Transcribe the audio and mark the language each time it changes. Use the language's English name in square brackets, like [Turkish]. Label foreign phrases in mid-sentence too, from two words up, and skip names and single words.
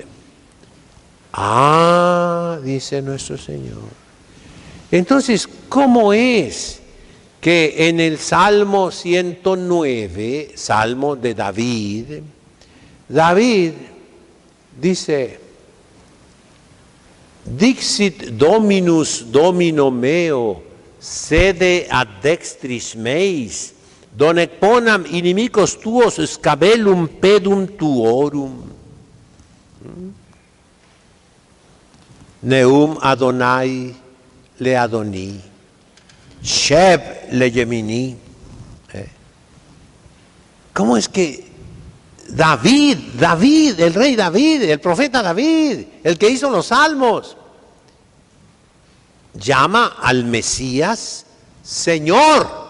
[Spanish] Ah, dice nuestro Señor. Entonces, ¿cómo es que en el Salmo 109, Salmo de David, David dice, [Latin] Dixit Dominus Domino meo, sede ad dextris meis, donec ponam inimicos tuos scabellum pedum tuorum. [Hebrew] נאם יהוה לאדני שב לימיני. [Spanish] ¿Cómo es que David, el rey David, el profeta David, el que hizo los salmos, llama al Mesías Señor?